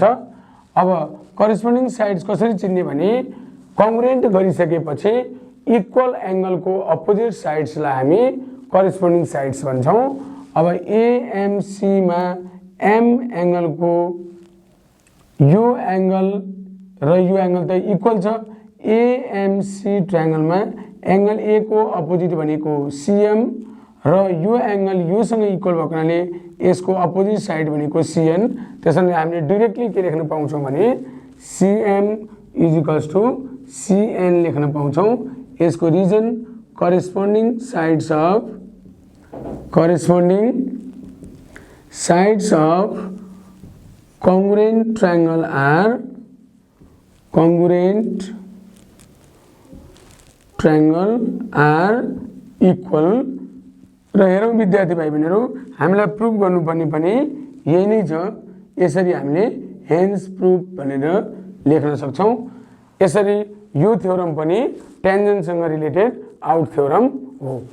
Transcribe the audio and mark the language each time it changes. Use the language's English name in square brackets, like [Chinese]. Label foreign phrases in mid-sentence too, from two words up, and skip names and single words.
[Nepali] अब [English] corresponding sides [Nepali] कसरी चिन्ने भने कङ्ग्रुएन्ट गरिसकेपछि [English] equal angle [Nepali] को [English] opposite sides [Nepali] हामी [English] corresponding sides [Nepali] भन्छौं। अब एएमसी मा एम एंगल को यो एंगल र यो एंगल त इक्वल छ। एएमसी ट्रायंगल में एंगल ए को अपोजिट भनेको सीएम र यो एंगल यो सँग इक्वल भएको कारणले यसको [English] opposite side [Nepali] भनेको सीएन। त्यसैले हामीले डाइरेक्टली के लेख्न पाउँछौं भने [English] CM is equals to CN [Nepali] लेख्न पाउँछौं। [English] यसको reason corresponding sides of congruent triangle are equal। [Nepali] र हेरौं विद्यार्थी भाइ बहिनीहरु, हामीलाई प्रुफ गर्नुपर्ने पनि यही नै छ। यसरी हामीले [English] hence proof [Nepali] भनेर लेख्न सक्छौं। यसरी यो थ्योरम पनि टेन्जेन्ट सँग [English] related out theorem [Nepali] हो।